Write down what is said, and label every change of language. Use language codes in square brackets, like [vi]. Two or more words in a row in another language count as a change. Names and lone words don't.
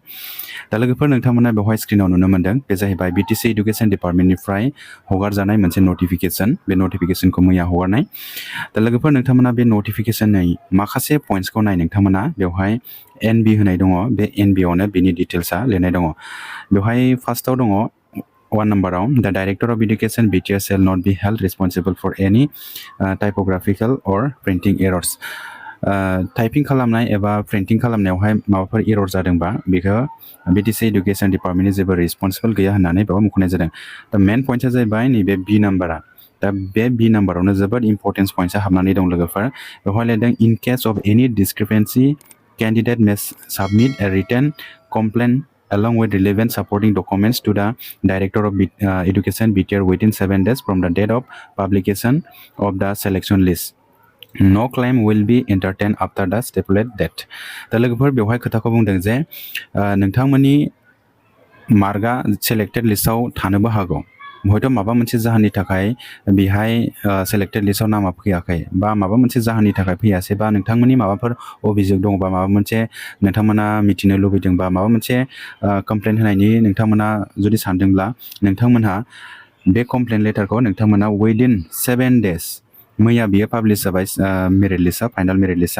[brx] दा लोगोफोर नोंथांमोना बेवहाय स्क्रिनाव नुनो मोनदों बे जाहैबाय BTC इडुकेसन डिपार्टमेन्टनिफ्राय हगारजानाय मोनसे नोटिफिकेसन। बे नोटिफिकेसनखौ मैया हगारनाय। दा लोगोफोर नोंथांमोना बे नोटिफिकेसननि माखासे पइन्ट्सखौ नाय नोंथांमोना बेवहाय NB होनाय दङ। बे NBआवनो बिनि डिटेल्सआ लिरनाय दङ। बेवहाय फार्स्टआव दङ 1 नाम्बाराव [en] the Director of Education BTR shall not be held responsible for any typographical or printing errors। [brx] टाइपिं खालामनाय एबा प्रिन्टिं खालामनायावहाय माबाफोर एरर जादोंबा बेखौ BTC इडुकेसन डिपार्टमेन्टनि जेबो रिस्पन्सिबल गैया होननानै बेयाव मुंख'नाय जादों। दा मेन पइन्टआ जाहैबाय नैबे B नाम्बारा। दा बे B नाम्बारावनो जोबोद [en] importance point [brx] हाबनानै दं लोगोफोर। बेवहाय लिरदों [en] in case of any discrepancy candidate may submit a written complaint along with relevant supporting documents to the Director of Education BTR within 7 days from the date of publication of the selection list. No claim will be entertained after the stipulated date। [brx] दा लोगोफोर बेवहाय खोथाखौ बुंदों जे नोंथांमोननि मार्कआ सेलेक्टेड लिस्टआव थानोबो हागौ। हयथ' माबा मोनसे जाहोननि थाखाय बेहाय सेलेक्टेड लिस्टआव नामा फैयाखै बा माबा मोनसे जाहोननि थाखाय फैयासै बा नोंथांमोननि माबाफोर अभियोग दङबा माबा मोनसे नोंथांमोना मिथिनो लुबैदोंबा माबा मोनसे कमप्लेन होनायनि नोंथांमोना जुदि सानदोंब्ला नोंथांमोनहा बे कमप्लेन लेटारखौ नोंथांमोना [en] within 7 days [brx] मैया बियो पाब्लिश जाबाय मेरिट लिस्टआ फाइनाल मेरिट लिस्टआ।